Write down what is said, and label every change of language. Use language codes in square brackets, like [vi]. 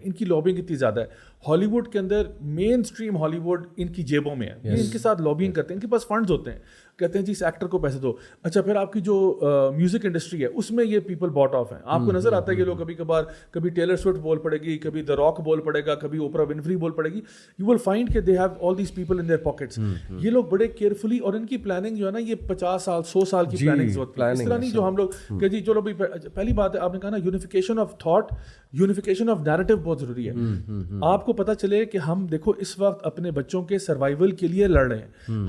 [ur] ان کی لابنگ اتنی زیادہ ہے. ہالی ووڈ کے اندر مین اسٹریم ہالی ووڈ ان کی جیبوں میں ہے, یہ ان کے ساتھ لابنگ کرتے ہیں, ان کے پاس فنڈز ہوتے ہیں, کہتے ہیں جی اس ایکٹر کو پیسے دو. اچھا, پھر آپ کی جو میوزک انڈسٹری ہے اس میں یہ [en] people bought off [ur] ہیں. آپ کو نظر آتا ہے کہ لوگ کبھی کبھار کبھی ٹیلر سوئفٹ بول پڑے گی, کبھی دا راک بول پڑے گا, کبھی اوپرا ونفری بول پڑے گی. [en] You will find find کہ they have all these people in their pockets. [ur] یہ لوگ بڑے کیئرفلی, اور ان کی پلاننگ جو ہے نا یہ 50 سال 100 سال کی پلاننگ ہوتی ہے. اس طرح نہیں جو ہم لوگ کہ جی چلو بھائی, پہلی بات ہے آپ نے کہا نا [en] unification of thought, unification of narrative [ur] بہت ضروری ہے. آپ کو پتہ چلے کہ ہم دیکھو اس وقت اپنے بچوں کے سروائیول کے لیے لڑ رہے ہیں.